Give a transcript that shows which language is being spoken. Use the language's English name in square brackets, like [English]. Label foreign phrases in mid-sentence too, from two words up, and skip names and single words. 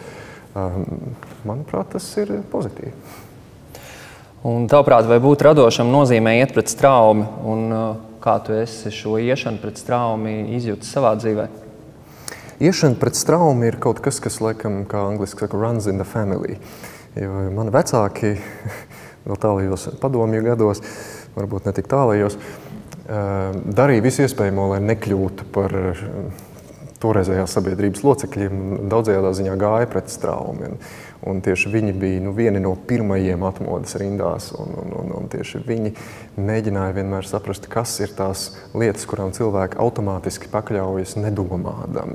[Latvian] Manuprāt, tas ir pozitīvi. Un tavuprāt, vai būt radošam nozīmē iet pret straumi? Un kā tu esi šo iešanu pret straumi izjūtis savā dzīvē? Iešana pret straumi ir kaut kas, kas, laikam, kā angliski saka, [English] runs in the family. [Latvian] Jo mani vecāki, vēl tālajos padomju gados, varbūt ne tik tālajos, darīja visu iespējamo, lai nekļūtu par toreizējās sabiedrības locekļiem, daudzajādā ziņā gāja pret straumi. Un tieši viņi bija vieni no pirmajiem atmodas rindās, un tieši viņi mēģināja vienmēr saprast, kas ir tās lietas, kurām cilvēki automātiski pakļaujas nedomādami.